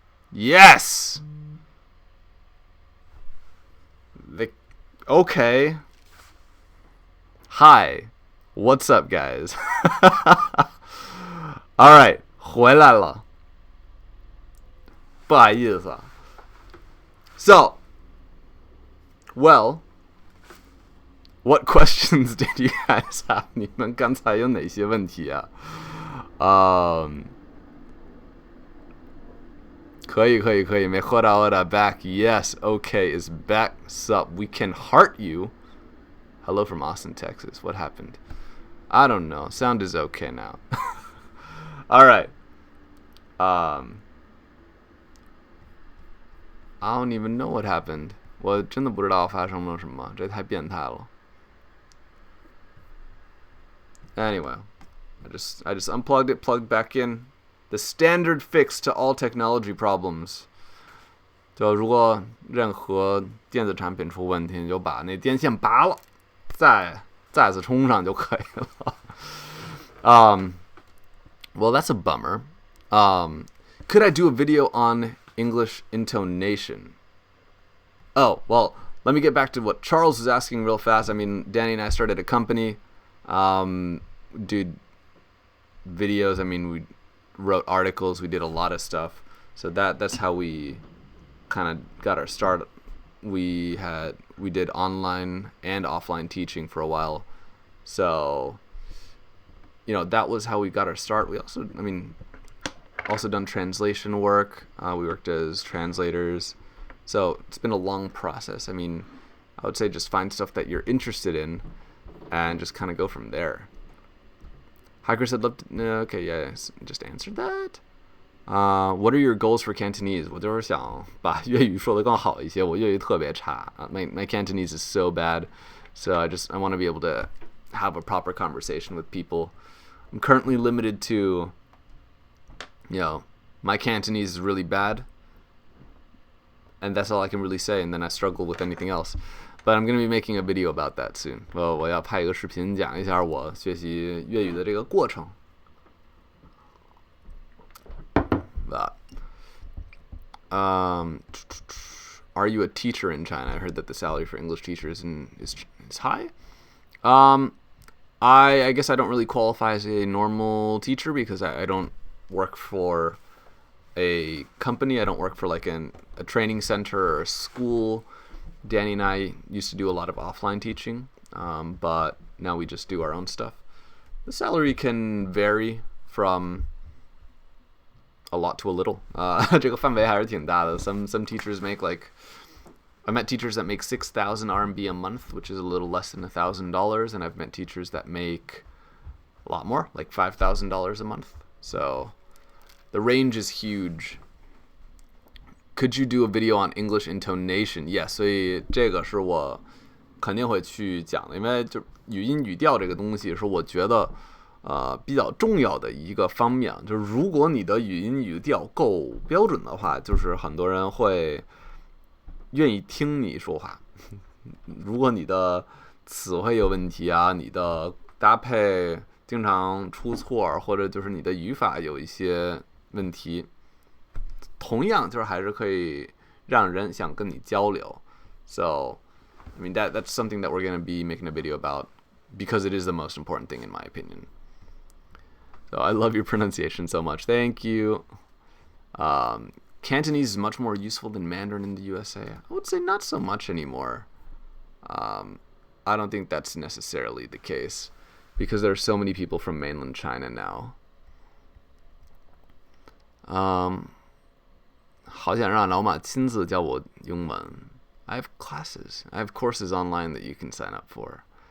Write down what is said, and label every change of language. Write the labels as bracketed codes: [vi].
[en] Yes! Okay. Hi. What's up, guys? [zh] Alright, 回来了。不好意思啊。 [en] So, well, what questions did you guys have? [zh] 你们刚才有哪些问题啊？可以，没喝到我的 back. [en] Yes, okay, is back. Sup, we can heart you. Hello from Austin, Texas. What happened? I don't know. Sound is okay now. All right. I don't even know what happened. [zh] 我真的不知道发生了什么，这太变态了。 [en] Anyway, I just unplugged it, plugged back in. The standard fix to all technology problems. [zh] 就如果任何电子产品出问题，你就把那电线拔了，再次充上就可以了。 [en] Well, that's a bummer. Could I do a video on English intonation? Oh, well, let me get back to what Charles is asking real fast. I mean, Danny and I started a company. Did videos. I mean, we wrote articles. We did a lot of stuff. So that's how we kind of got our start. We did online and offline teaching for a while. So, that was how we got our start. We also done translation work. We worked as translators. So it's been a long process. I mean, I would say just find stuff that you're interested in and just kind of go from there. Hiker said, okay, yeah, just answered that. What are your goals for Cantonese? [zh] 我就是想把粤语说得更好一些，我粤语特别差。 [en] My Cantonese is so bad, so I want to be able to have a proper conversation with people. I'm currently limited to, my Cantonese is really bad, and that's all I can really say, and then I struggle with anything else. But I'm going to be making a video about that soon. [zh] 我要拍一个视频讲一下我学习粤语的这个过程。 [en] But, are you a teacher in China? I heard that the salary for English teachers is high. I guess I don't really qualify as a normal teacher because I don't work for a company. I don't work for like a training center or a school. Danny and I used to do a lot of offline teaching, but now we just do our own stuff. The salary can vary from a lot to a little. [zh] 这个范围还是挺大的. [en] Some teachers make I met teachers that make 6,000 RMB a month, which is a little less than $1,000, and I've met teachers that make a lot more, like $5,000 a month. So the range is huge. Could you do a video on English intonation? [zh] Yes, 所以这个是我肯定会去讲的，因为就语音语调这个东西是我觉得比较重要的一个方面。就是如果你的语音语调够标准的话，就是很多人会愿意听你说话。如果你的词汇有问题啊，你的搭配经常出错，或者就是你的语法有一些问题，同样就是还是可以让人想跟你交流。 [en] So, I mean that's something that we're going to be making a video about because it is the most important thing in my opinion. So I love your pronunciation so much. Thank you. Cantonese is much more useful than Mandarin in the USA. I would say not so much anymore. I don't think that's necessarily the case because there are so many people from mainland China now. [zh] 好想让老马亲自教我英文。 [en] I have classes. I have courses online that you can sign up for.